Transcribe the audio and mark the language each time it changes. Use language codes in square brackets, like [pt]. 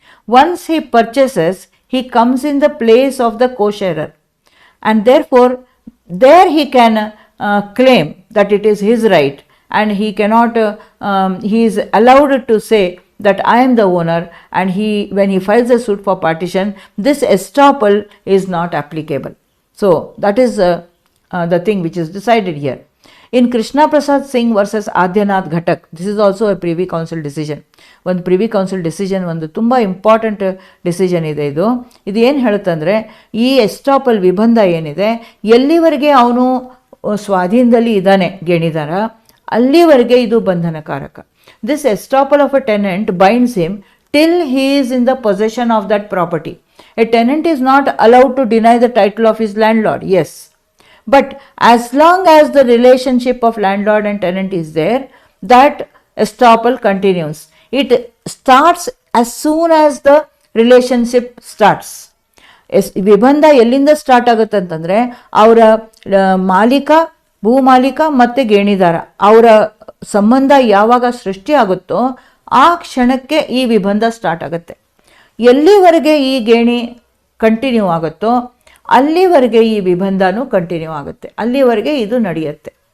[en] Once he purchases, he comes in the place of the co-sharer, and therefore there he can claim that it is his right, and he cannot he is allowed to say that I am the owner, and when he files a suit for partition, this estoppel is not applicable. So that is the thing which is decided here. In Krishna Prasad Singh versus Adhyanath Ghatak, this is also a Privy Council decision. [kn] ಒಂದು privy council decision, ಒಂದು ತುಂಬ important decision ಇದೆ. ಇದು ಏನು ಹೇಳುತ್ತಂದರೆ, ಈ estoppel ವಿಬಂಧ ಏನಿದೆ, ಎಲ್ಲಿವರೆಗೆ ಅವನು ಸ್ವಾಧೀನದಲ್ಲಿ ಇದ್ದಾನೆ ಗೇಣಿದಾರ, ಅಲ್ಲಿವರೆಗೆ ಇದು ಬಂಧನಕಾರಕ. [en] This estoppel of a tenant binds him till he is in the possession of that property. A tenant is not allowed to deny the title of his landlord, yes, but as long as the relationship of landlord and tenant is there, that estoppel continues. It starts as soon as the relationship starts. [kn] ವಿಬಂಧ ಎಲ್ಲಿಂದ start ಆಗುತ್ತೆ ಅಂತಂದರೆ, ಅವರ ಮಾಲೀಕ, ಭೂ ಮಾಲೀಕ ಮತ್ತು ಗೇಣಿದಾರ ಅವರ ಸಂಬಂಧ ಯಾವಾಗ ಸೃಷ್ಟಿ ಆಗುತ್ತೋ ಆ ಕ್ಷಣಕ್ಕೆ ಈ ವಿಬಂಧ ಸ್ಟಾರ್ಟ್ ಆಗುತ್ತೆ. ಎಲ್ಲಿವರೆಗೆ ಈ ಗೇಣಿ ಕಂಟಿನ್ಯೂ ಆಗುತ್ತೋ ಅಲ್ಲಿವರೆಗೆ ಈ ವಿಬಂಧನೂ ಕಂಟಿನ್ಯೂ ಆಗುತ್ತೆ, ಅಲ್ಲಿವರೆಗೆ ಇದು ನಡೆಯುತ್ತೆ.